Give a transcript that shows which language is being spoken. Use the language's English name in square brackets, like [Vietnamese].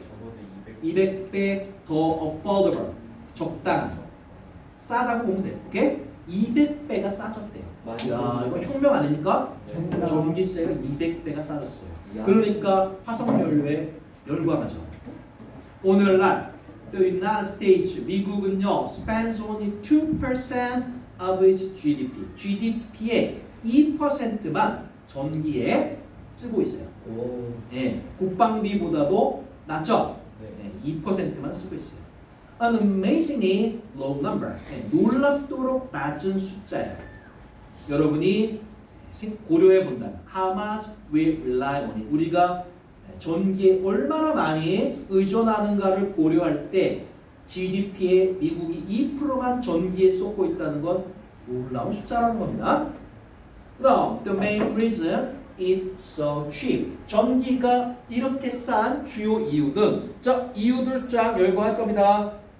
[Korean] 적어도 200배 더 affordable 적당하죠. 싸다고 보면 돼요. 오케이? 200배가 싸졌대요. 야 이거 혁명 아닙니까? 네. 전기세가 200배가 싸졌어요. 야. 그러니까 화석연료에 열광하죠. [English] 오늘날 the United States [Korean] 미국은요 [English] spends only 2% of its GDP. [Korean] GDP의 2%만 전기에 쓰고 있어요. 오. 예, 국방비보다도 낮죠? 네. 예, 2%만 쓰고 있어요. [English] An amazingly low number. [Korean] 예, 놀랍도록 낮은 숫자예요. 여러분이 고려해 본다면 [English] how much we rely on it. [Korean] 우리가 전기에 얼마나 많이 의존하는가를 고려할 때 GDP의 미국이 2%만 전기에 쏟고 있다는 건 놀라운 숫자라는 겁니다. [English] 그다음 the main reason is so cheap. [Korean] 전기가 이렇게 싼 주요 이유는 자 이유들 쫙 열고 할 겁니다.